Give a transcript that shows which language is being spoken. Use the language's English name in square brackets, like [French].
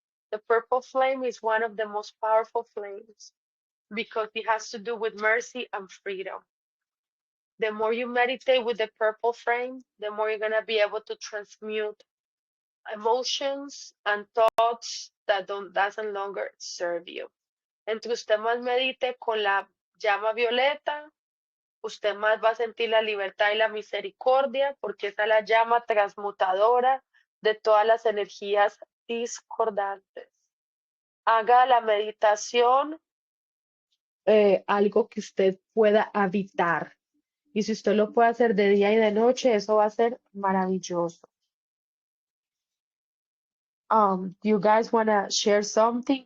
[English] The purple flame is one of the most powerful flames because it has to do with mercy and freedom. The more you meditate with the purple flame, the more you're going to be able to transmute emotions and thoughts that doesn't longer serve you. [Spanish] Entre usted más medite con la llama violeta, usted más va a sentir la libertad y la misericordia, porque esa es la llama transmutadora de todas las energías discordantes. Haga la meditación algo que usted pueda habitar. Y si usted lo puede hacer de día y de noche, eso va a ser maravilloso. [English] Do you guys want to share something?